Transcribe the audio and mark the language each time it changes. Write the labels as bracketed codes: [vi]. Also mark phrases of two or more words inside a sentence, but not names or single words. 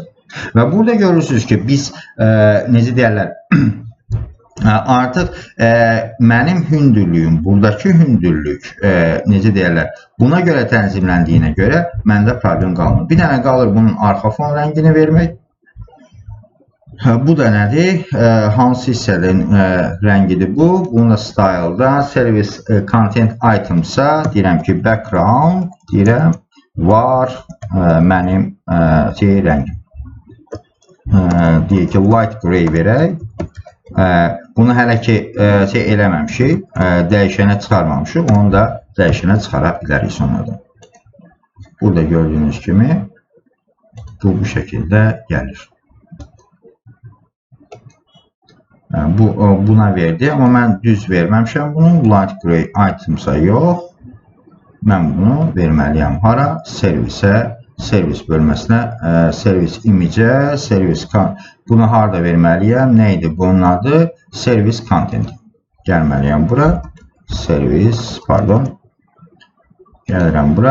[az] Və burada görürsünüz ki, biz necə deyərlər, artıq mənim hündürlüyüm, buradakı hündürlük necə deyərlər, buna görə tənzimləndiyinə görə məndə problem qalmır. Bir dənə qalır bunun arxa fon rəngini vermək. Bu da nədir? Hansı hissənin rəngidir bu? Bunu da style'dan [en] service content itemsa [az] deyirəm ki, background deyirəm, var mənim rəngim. Deyək ki, [en] light gray [az] verək. Bunu hələ ki eləməmişik, dəyişənə çıxarmamışıq, onu da dəyişənə çıxara bilərik sonradan. Burada gördüyünüz kimi bu şəkildə gəlir. Buna verdi, amma mən düz verməmişəm bunu, [en] light gray itemsa [az] yox. Mən bunu verməliyəm hara? Servisə, servis bölməsinə, servis imicə, servis bunu harada verməliyəm? Nə idi bunun adı? [en] Servis content. [az] Gəlməliyəm bura. Servis, pardon. Gəlirəm bura.